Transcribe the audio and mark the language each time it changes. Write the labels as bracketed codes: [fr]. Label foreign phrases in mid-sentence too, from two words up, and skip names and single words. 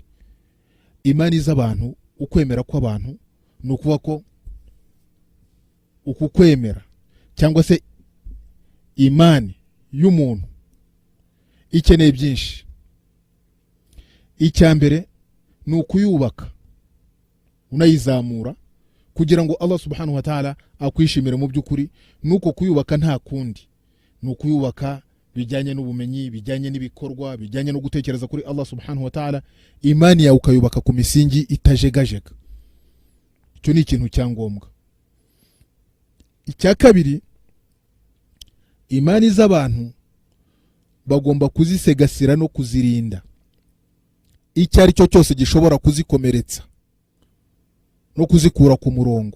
[rw] Imani z'abantu, ukwemera kw'abantu, ni ukuvuga ko uku kwemera cyangwa se imani y'umuntu ikeneye byinshi. Icyambere ni ukuyubaka unayizamura kugira ngo [ar] الله سبحانه وتعالى [rw] akwishimire mu by'ukuri. Nuko kuyubaka nta kundi, ni ukuyubaka bijyanye n'ubumenyi, bijyanye n'ibikorwa, bijyanye no gutekereza kuri [ar] الله سبحانه وتعالى, [rw] imani yawe ukayubaka ku misingi itajegajega. Icyo ni ikintu cyangombwa. Icya kabiri, imani z'abantu bagomba kuzisegasira no kuzirinda icyo ari cyo cyose gishobora kuzikomeretsa no kuzikura ku murongo.